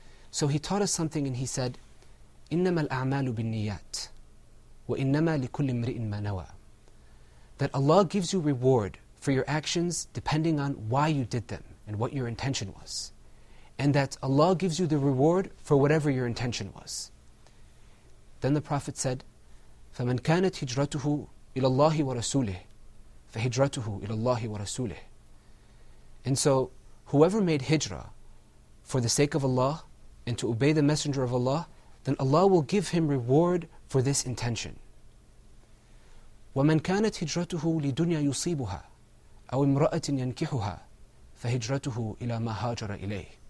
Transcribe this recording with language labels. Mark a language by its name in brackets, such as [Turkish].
[English] So he taught us something and he said, [Arabic] إِنَّمَا الْأَعْمَالُ بِالنِّيَّاتِ وَإِنَّمَا لِكُلِّ امْرِئٍ مَا نَوَى. [English] That Allah gives you reward for your actions depending on why you did them and what your intention was. And that Allah gives you the reward for whatever your intention was. Then the Prophet said, [Arabic] فَمَنْ كَانَتْ هِجْرَتُهُ إِلَى اللَّهِ وَرَسُولِهِ فَهِجْرَتُهُ إِلَى اللَّهِ وَرَسُولِهِ. [English] And so, whoever made hijrah for the sake of Allah and to obey the Messenger of Allah, then Allah will give him reward for this intention. [Arabic] وَمَنْ كَانَتْ هِجْرَتُهُ لِدُنْيَا يُصِيبُهَا أَوْ امْرَأَةٍ يَنْكِحُهَا فَهِجْرَتُهُ إِلَى مَا هَاجَرَ إِلَيْهِ.